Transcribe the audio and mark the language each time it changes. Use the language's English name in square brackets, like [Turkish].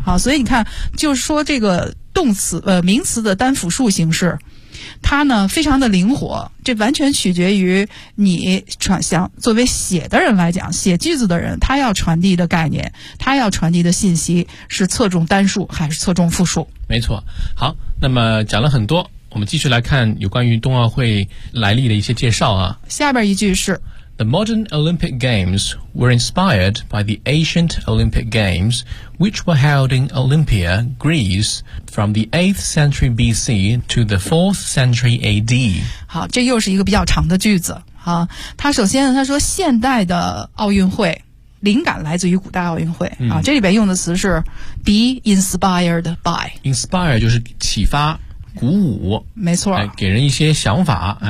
[Chinese] 好，所以你看，就是说这个动词名词的单复数形式，它呢非常的灵活，这完全取决于你传想作为写的人来讲，写句子的人他要传递的概念，他要传递的信息是侧重单数还是侧重复数。没错。好，那么讲了很多，我们继续来看有关于冬奥会来历的一些介绍啊。下边一句是 [English] The modern Olympic Games were inspired by the ancient Olympic Games which were held in Olympia, Greece from the 8th century BC to the 4th century AD。 [Chinese] 好，这又是一个比较长的句子。好，他首先他说现代的奥运会灵感来自于古代奥运会，嗯，啊，这里边用的词是 [English] be inspired by。 [Chinese] inspire 就是启发鼓舞，没错，哎，给人一些想法，哎，